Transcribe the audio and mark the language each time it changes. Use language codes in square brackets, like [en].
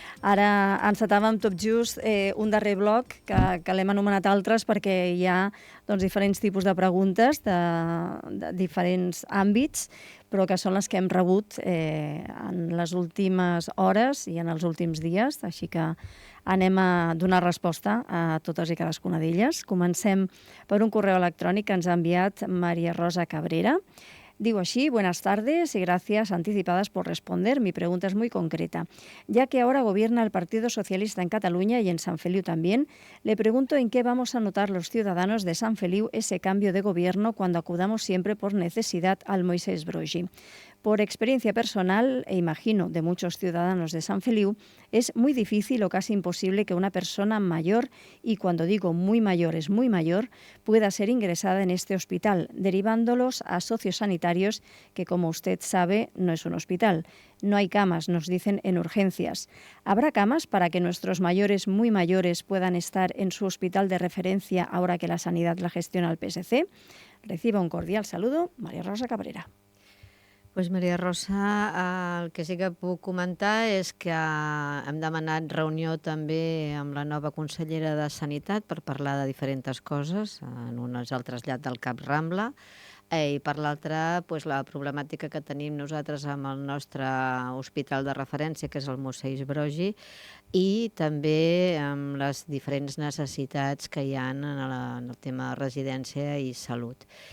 [ca] Ara encetàvem tot just un darrer bloc que l'hem anomenat altres perquè hi ha diferents tipus de preguntes de diferents àmbits, però que són les que hem rebut en les últimes hores i en els últims dies, així que anem a donar resposta a totes i cadascuna d'elles. Comencem per un correu electrònic que ens ha enviat María Rosa Cabrera. [es] Digo así: buenas tardes y gracias anticipadas por responder. Mi pregunta es muy concreta. Ya que ahora gobierna el Partido Socialista en Cataluña y en Sant Feliu también, le pregunto en qué vamos a notar los ciudadanos de Sant Feliu ese cambio de gobierno cuando acudamos siempre por necesidad al Moisés Broggi. Por experiencia personal, e imagino de muchos ciudadanos de Sant Feliu, es muy difícil o casi imposible que una persona mayor, y cuando digo muy mayor es muy mayor, pueda ser ingresada en este hospital, derivándolos a sociosanitarios que, como usted sabe, no es un hospital. No hay camas, nos dicen, en urgencias. ¿Habrá camas para que nuestros mayores, muy mayores, puedan estar en su hospital de referencia ahora que la sanidad la gestiona el PSC? Reciba un cordial saludo, María Rosa Cabrera. [ca] Doncs Maria Rosa, el que sí que puc comentar és que hem demanat reunió també amb la nova consellera de Sanitat per parlar de diferents coses. En una és el trasllat del CAP Rambla i per l'altra la problemàtica que tenim nosaltres amb el nostre hospital de referència, que és el Moisés Broggi, i també amb les diferents necessitats que hi ha en el tema residència i salut.